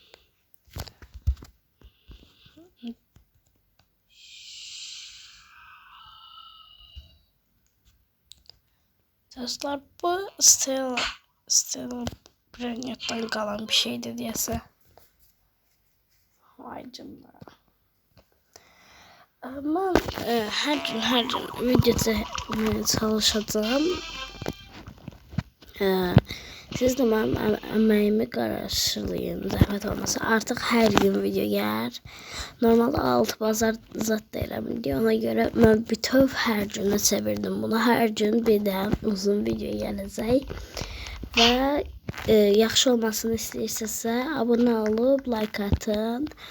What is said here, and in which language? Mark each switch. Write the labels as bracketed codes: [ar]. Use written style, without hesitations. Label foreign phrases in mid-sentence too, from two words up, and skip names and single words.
[tr] Dostlar bu Stella Brennet'ten kalan bir şeydi diyese. Vay canına. Ama her gün video çekmeye çalışacağım. [az] Siz de benim əməyimi qarşılayın, zəhmət olmasa. Artıq hər gün video gəlir. Normalde 6 bazar zat deyirəm. Ona görə mən bütöv hər günə çevirdim bunu. Hər gün bir də uzun video gələcək. Və yaxşı olmasını istəyirsinizsə abunə olub like atın.